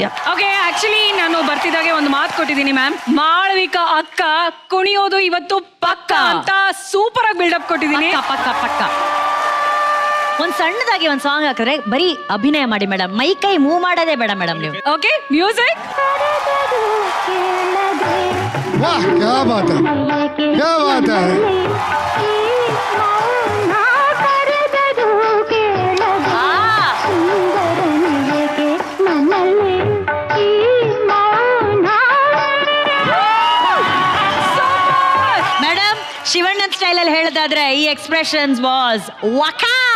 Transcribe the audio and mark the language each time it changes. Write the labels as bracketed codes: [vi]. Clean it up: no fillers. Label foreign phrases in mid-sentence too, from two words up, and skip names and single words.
[kn] ಓಕೆ, ಆಕ್ಚುಲಿ ನಾನು ಬರ್ತಿದ್ದಾಗೆ ಒಂದು ಮಾತು ಕೊಟ್ಟಿದ್ದೀನಿ ಮ್ಯಾಮ್. ಮಾಳವಿಕಾ ಅಕ್ಕ ಕುಣಿಯೋದು ಇವತ್ತು ಪಕ್ಕ ಅಂತ ಸೂಪರ್ ಆಗಿ ಬಿಲ್ಡಪ್ ಕೊಟ್ಟಿದ್ದೀನಿ. ಪಕ್ಕ ಪಕ್ಕ ಒಂದ್ ಸಣ್ಣದಾಗಿ ಒಂದ್ ಸಾಂಗ್ ಹಾಕಿದ್ರೆ ಬರೀ ಅಭಿನಯ ಮಾಡಿ ಮೇಡಮ್, ಮೈ ಕೈ ಮೂವ್ ಮಾಡೋದೇ ಬೇಡ ಮೇಡಮ್ ನೀವು. [en] okay, music. [hi] वाह क्या बात है, क्या बात है. [kn] ಮೇಡಮ್ ಶಿವಣ್ಣನ್ ಸ್ಟೈಲ್ ಅಲ್ಲಿ ಹೇಳೋದಾದ್ರೆ ಈ ಎಕ್ಸ್ಪ್ರೆಷನ್ಸ್ ವಾಸ್ ವಕಾ.